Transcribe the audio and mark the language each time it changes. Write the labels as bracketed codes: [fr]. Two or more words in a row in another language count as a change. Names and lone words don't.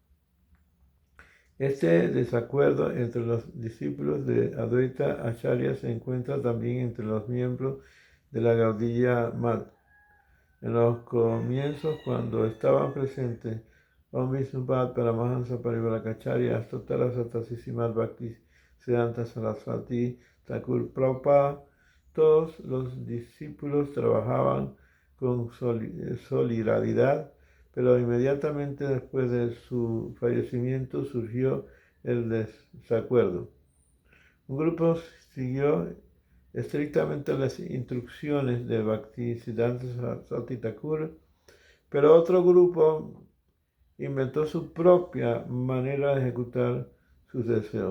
[es] Este desacuerdo entre los discípulos de Advaita Acharya se encuentra también entre los miembros de la Gaudiya Math. En los comienzos, cuando estaban presentes Om Vishnupada Paramahansa Parivalakacharya, Astotara Satasisimat Bhakti Siddhanta Saraswati Thakur Prabhupada, todos los discípulos trabajaban con solidaridad, pero inmediatamente después de su fallecimiento surgió el desacuerdo. Un grupo siguió estrictamente las instrucciones de Bhaktisiddhanta Saraswati Thakur, pero otro grupo inventó su propia manera de ejecutar sus deseos.